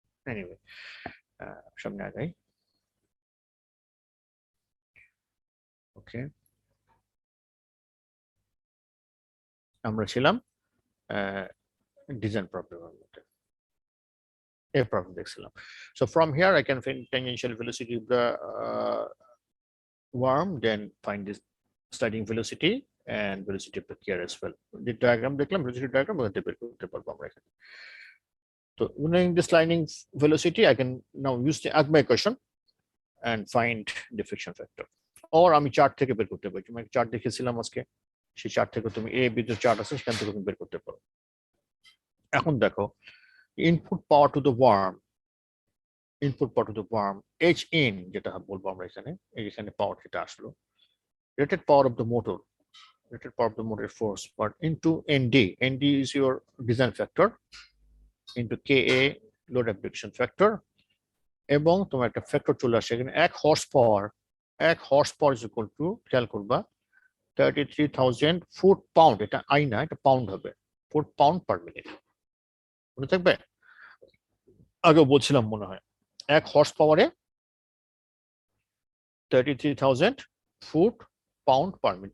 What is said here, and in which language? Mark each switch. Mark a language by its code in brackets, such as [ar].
[bn] Anyway, সামনে আগাই। ওকে, আমরা ছিলাম ডিজাইন প্রবলেমের মধ্যে, এই প্রবলেম দেখছিলাম। [en] So from here I can find tangential velocity of the worm, then find this sliding velocity and velocity of the gear as well. [bn] যে ডায়াগ্রাম দেখলাম, velocity diagram, ওখান থেকে বের করতে পারবো আমরা এখানে। [en] তো knowing the sliding velocity, I can now use the Agma equation and find the friction factor. [bn] Or আমি চার্ট থেকে বের করতে পারি। তুমি চার্ট দেখেছিলাম আজকে, সেই চার্ট থেকে তুমি A B যে চার্ট আছে সেখান থেকে তুমি বের করতে পারো। এখন দেখো, [en] input power to the worm, input power to the worm H in, [bn] যেটা বলবো আমরা এখানে, এখানে পাওয়ার যেটা আসলো, [en] rated power of the motor, rated power of the motor force, but into ND. ND is your design factor into KA, load application factor, [bn] এবং তোমার একটা ফ্যাক্টর চলে আসে এখানে [en] 1 horse power. 1 horse power is equal to, [bn] খেয়াল করবা, [en] 33,000 foot pound. [bn] এটা I না, এটা পাউন্ড হবে, ফুট পাউন্ড পার মিনিট, মনে থাকবে? আগেও বলছিলাম মনে হয়, [en] 1 horse পাওয়ারে 33,000 foot pound per minute.